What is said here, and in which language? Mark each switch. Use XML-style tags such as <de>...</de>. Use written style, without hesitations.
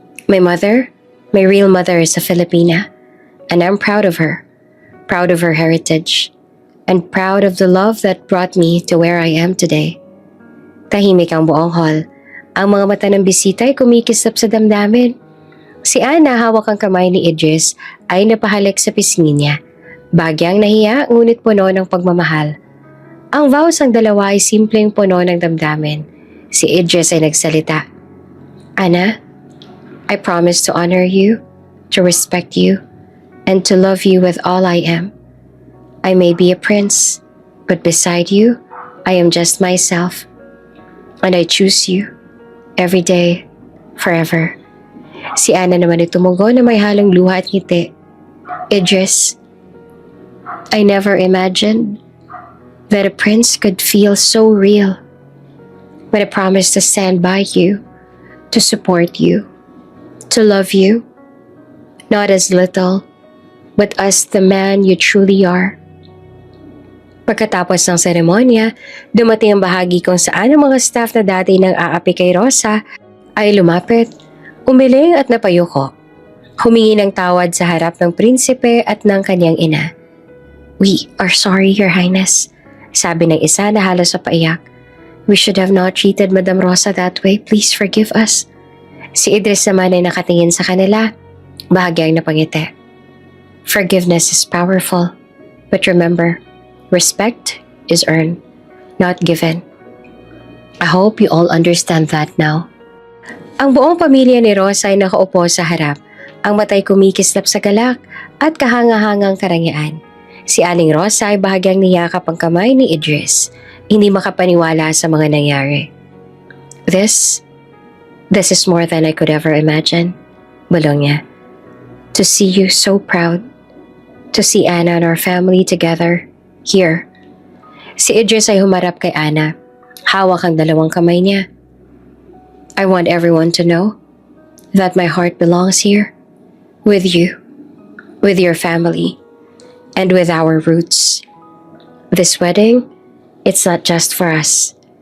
<en>My mother, my real mother is a Filipina, and I'm proud of her heritage, and proud of the love that brought me to where I am today.</en> <tl>Tahimik ang buong hall. Ang mga mata ng bisita ay kumikislap sa damdamin. Si Ana, hawak ang kamay ni Idris, ay napahalik sa pisngi niya. Bagyang nahiya, ngunit puno ng pagmamahal. Ang vows ng dalawa ay simpleng puno ng damdamin. Si Idris ay nagsalita.</tl> <en>Ana, I promise to honor you, to respect you, and to love you with all I am. I may be a prince, but beside you, I am just myself. And I choose you. Every day, forever.</en> <tl>Si Ana naman ay tumugon na may halong luha at ngiti.</tl> <en>Idris, I never imagined that a prince could feel so real. But I promise to stand by you, to support you, to love you, not as little, but as the man you truly are.</en> <tl>Pagkatapos ng seremonya, dumating ang bahagi kung saan ang mga staff na dati nang aapi kay Rosa ay lumapit, umiling at napayuko. Humingi ng tawad sa harap ng prinsipe at ng kanyang ina.</tl> <en>We are sorry, Your Highness,</en> <tl>sabi ng isa na halos sa paiyak.</tl> <en>We should have not treated Madam Rosa that way. Please forgive us.</en> <tl>Si Idris naman ay nakatingin sa kanila, bahagyang napangiti.</tl> <en>Forgiveness is powerful, but remember, respect is earned, not given. I hope you all understand that now.</en> <tl>Ang buong pamilya ni Rosa ay nakaupo sa harap. Ang matay kumikislap sa galak at kahanga-hangang karangyaan. Si Aling Rosa ay bahagyang niyakap ang kamay ni Idris. Hindi makapaniwala sa mga nangyari.</tl> <en>This is more than I could ever imagine,</en> <tl>bulong niya.</tl> <en>To see you so proud. To see Ana and our family together. Here.</en> <tl>Si Idris ay humarap kay Ana. Hawak ang dalawang kamay niya.</tl> <en>I want everyone to know that my heart belongs here. With you. With your family. And with our roots. This wedding, it's not just for us.</en>